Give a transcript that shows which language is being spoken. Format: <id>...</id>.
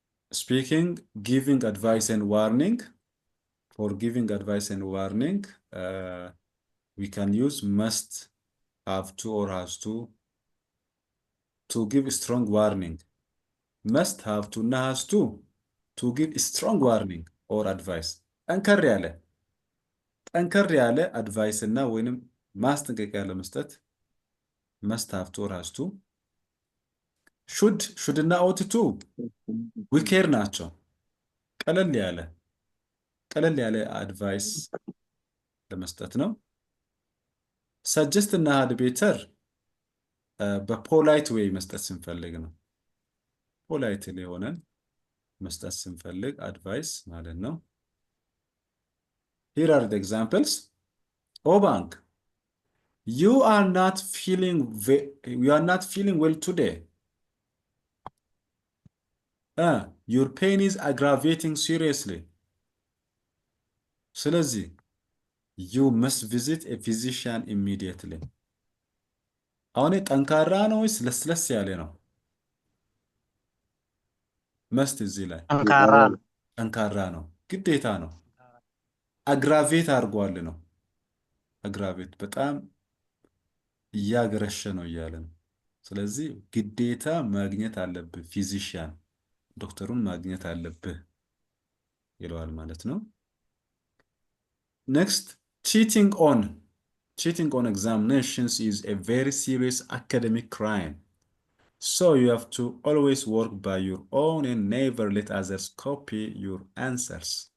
<en>Speaking, giving advice and warning. For giving advice and warning, we can use must, have to, or has to give a strong warning. Must, have to, እና has to give a strong warning or advice.</en> <am>ጠንከር ያለ አድቫይስ እና ወይንም ማስጠንቀቂያ ለመስጠት must, have to, or has to. should እና ought to ዊኬር ናቸው። ቀለል ያለ አድቫይስ ለመስጠት ነው። ሰጀስት እና had better በፖላይት ዌይ መስጠት ስንፈልግ ነው። ፖላይት ሆነን መስጠት ስንፈልግ አድቫይስ ማለት ነው። Here are the examples.</am> <en>Oh, bank, you are not feeling well today. Your pain is aggravating seriously. ስለዚህ you must visit a physician immediately.</en> <am>አሁን ጠንካራ ነው ወይስ ለስለስ ያለ ነው? መስት እዚህ ላይ ጠንካራ ነው፣ ግዴታ ነው። አግራቬት አድርጓል ነው። አግራቬት በጣም እያገረሸ ነው እያለ ነው። ስለዚህ ግዴታ ማግኘት አለብህ፣ ፊዚሽያን ዶክተሩን ማግኘት አለብህ ይለዋል ማለት ነው። ኔክስት cheating on examinations is a very serious academic crime.</am> <en>So you have to always work by your own and never let others copy your answers.</en>